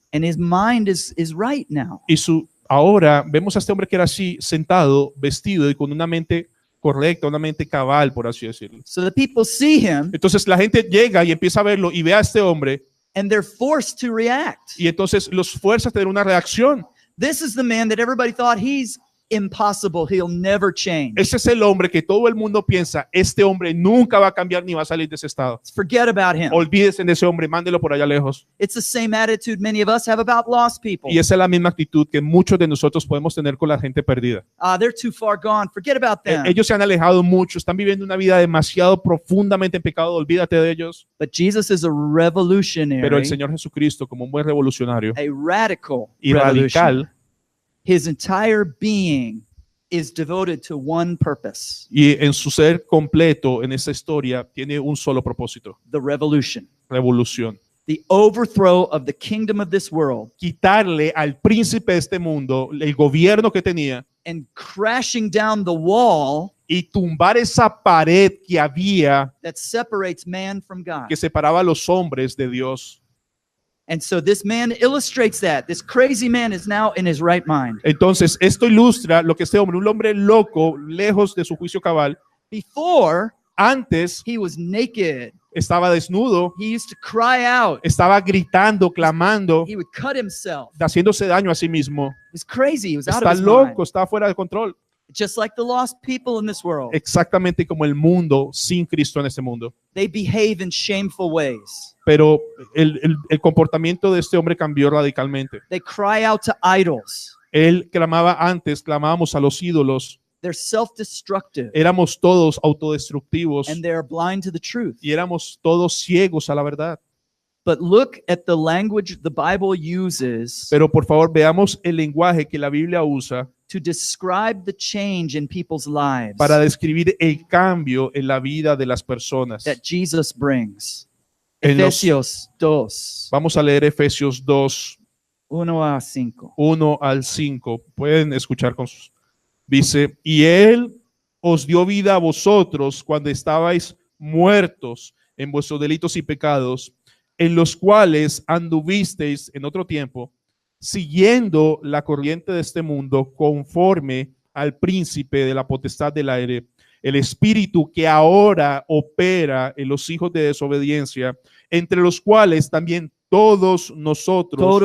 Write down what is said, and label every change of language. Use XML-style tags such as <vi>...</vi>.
<en>and his mind is right now.</en> <es>Y ahora vemos a este hombre que era así, sentado, vestido y con una mente correcta, una mente cabal, por así decirlo.</es> <en>So the people see him,</en> <es>Entonces la gente llega y empieza a verlo y ve a este hombre</es> <en>and they're forced to react.</en> <es>y entonces los fuerza a tener una reacción.</es> <en>This is the man that everybody thought he's impossible, he'll never change.</en> <es>Ese es el hombre que todo el mundo piensa, este hombre nunca va a cambiar ni va a salir de ese estado.</es> <en>Forget about him.</en> <es>Olvídese de ese hombre, mándelo por allá lejos.</es> <en>It's the same attitude many of us have about lost people.</en> <es>Y esa es la misma actitud que muchos de nosotros podemos tener con la gente perdida.</es> <en>They're too far gone. Forget about them.</en> <es>Ellos se han alejado mucho, están viviendo una vida demasiado profundamente en pecado, olvídate de ellos.</es> <en>But Jesus is a revolutionary,</en> <es>Pero el Señor Jesucristo, como un buen revolucionario</es> <en>a radical</en> <es>y</es> <en>revolution.</en> <es>radical,</es> <en>His entire being is devoted to one purpose,</en> <es>y en su ser completo en esta historia tiene un solo propósito:</es> <en>the revolution,</en> <es>revolución.</es> <en>the overthrow of the kingdom of this world,</en> <es>Quitarle al príncipe de este mundo el gobierno que tenía</es> <en>and crashing down the wall</en> <es>y tumbar esa pared que había</es> <en>that separates man from God.</en> <es>que separaba a los hombres de Dios.</es> <en>And so this man illustrates that. This crazy man is now in his right mind.</en> <es>Entonces, esto ilustra lo que este hombre, un hombre loco, lejos de su juicio cabal,</es> <en>Before,</en> <es>antes</es> <en>he was naked.</en> <es>estaba desnudo,</es> <en>He used to cry out.</en> <es>estaba gritando, clamando,</es> <en>He would cut himself.</en> <es>haciéndose daño a sí mismo.</es> <en>He was crazy. He was out</en> <es>Está</es> <en>of his</en> <es>loco,</es> <en>mind.</en> <es>está fuera de control.</es> <en>Just like the lost people in this world.</en> <es>Exactamente como el mundo sin Cristo en este mundo.</es> <en>They behave in shameful ways.</en> <es>Pero el comportamiento de este hombre cambió radicalmente.</es> <en>They cry out to idols.</en> <es>Él clamaba antes, clamábamos a los ídolos,</es> <en>They're self-destructive,</en> <es>éramos todos autodestructivos</es> <en>and they're blind to the truth.</en> <es>y éramos todos ciegos a la verdad.</es> <en>But look at the language the Bible uses</en> <es>Pero por favor veamos el lenguaje que la Biblia usa</es> <en>to describe the change in people's lives</en> <es>para describir el cambio en la vida de las personas.</es> <en>that Jesus brings.</en> <es>En los- Efesios 2, Vamos a leer Efesios 2, 1 a 5. 1 al 5. Pueden escuchar con sus... Dice, y Él os dio vida a vosotros cuando estabais muertos en vuestros delitos y pecados, en los cuales anduvisteis en otro tiempo, siguiendo la corriente de este mundo, conforme al príncipe de la potestad del aire, el espíritu que ahora opera en los hijos de desobediencia, entre los cuales también todos nosotros</es>